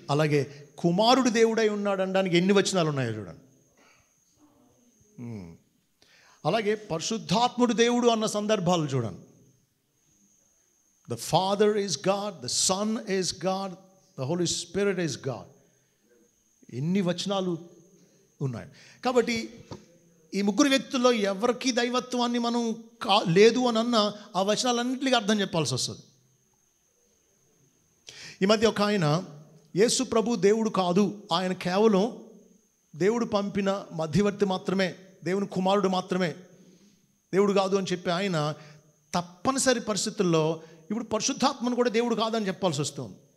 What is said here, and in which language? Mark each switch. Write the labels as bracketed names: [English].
[Telugu] అలాగే కుమారుడు దేవుడై ఉన్నాడు అనడానికి ఎన్ని వచనాలు ఉన్నాయో చూడండి. అలాగే పరిశుద్ధాత్ముడు దేవుడు అన్న సందర్భాలు చూడండి. [English] The Father is God, the Son is God, the Holy Spirit is God. [Telugu] ఎన్ని వచనాలు ఉన్నాయి. కాబట్టి ఈ ముగ్గురు వ్యక్తుల్లో ఎవరికి దైవత్వాన్ని మనం లేదు అని అన్న ఆ వచనాలన్నింటికి అర్థం చెప్పాల్సి వస్తుంది. ఈ మధ్య ఒక ఆయన యేసు ప్రభు దేవుడు కాదు, ఆయన కేవలం దేవుడు పంపిన మధ్యవర్తి మాత్రమే, దేవుని కుమారుడు మాత్రమే, దేవుడు కాదు అని చెప్పి ఆయన తప్పనిసరి పరిస్థితుల్లో ఇప్పుడు పరిశుద్ధాత్మను కూడా దేవుడు కాదని చెప్పాల్సి వస్తుంది.